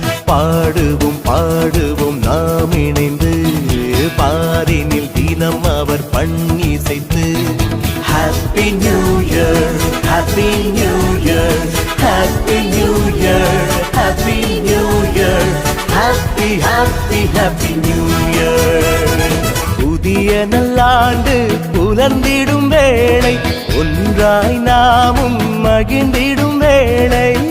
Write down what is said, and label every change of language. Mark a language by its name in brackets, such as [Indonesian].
[Tamil] பாடுவோம் பாடுவோம் நாம் இணைந்து, பாரினில் தினம் அவர் பண்ணிசைத்து. [English] Happy New Year, Happy New Year, Happy New Year, Happy New Year, Happy Happy Happy New Year. [Tamil] புதிய நல்லாண்டு புலர்ந்திடும் வேளை, நாமும் மகிழ்ந்திடும் வேளை